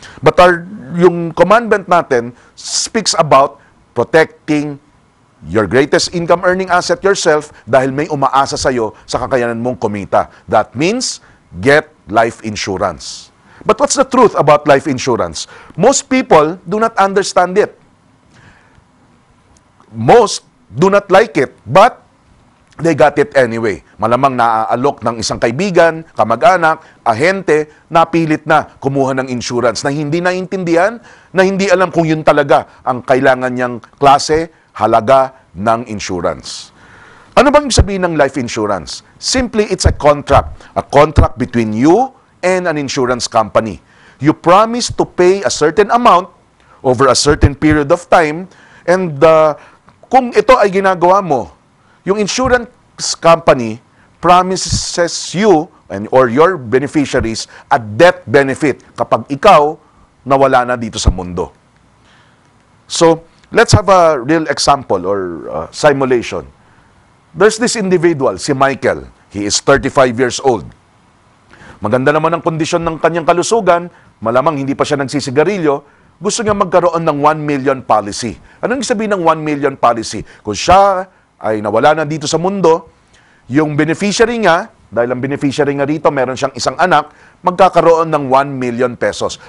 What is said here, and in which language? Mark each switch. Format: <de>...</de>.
<en>But yung commandment natin speaks about protecting your greatest income earning asset yourself</en> <tl>dahil may umaasa sa'yo sa kakayanan mong kumita.</tl> <en>That means, get life insurance. But what's the truth about life insurance? Most people do not understand it. Most do not like it, but they got it anyway.</en> <tl>Malamang naaalok ng isang kaibigan, kamag-anak, ahente, napilit na kumuha ng insurance na hindi naintindihan, na hindi alam kung yun talaga ang kailangan niyang klase, halaga ng insurance. Ano bang sabihin ng life insurance?</tl> <en>Simply, it's a contract. A contract between you and an insurance company. You promise to pay a certain amount over a certain period of time, and</en> <tl>kung ito ay ginagawa mo,</tl> <en>yung insurance company promises you or your beneficiaries a death benefit</en> <tl>kapag ikaw nawala na dito sa mundo.</tl> <en>So, let's have a real example or simulation. There's this individual, si Michael. He is 35 years old.</en> <tl>Maganda naman ang kondisyon ng kanyang kalusugan, malamang hindi pa siya nagsisigarilyo, gusto niya magkaroon ng 1 million policy. Anong sabihin ng 1 million policy? Kung siya ay nawala na dito sa mundo, yung beneficiary nga, dahil ang beneficiary nga rito, meron siyang isang anak, magkakaroon ng 1 million pesos.</tl>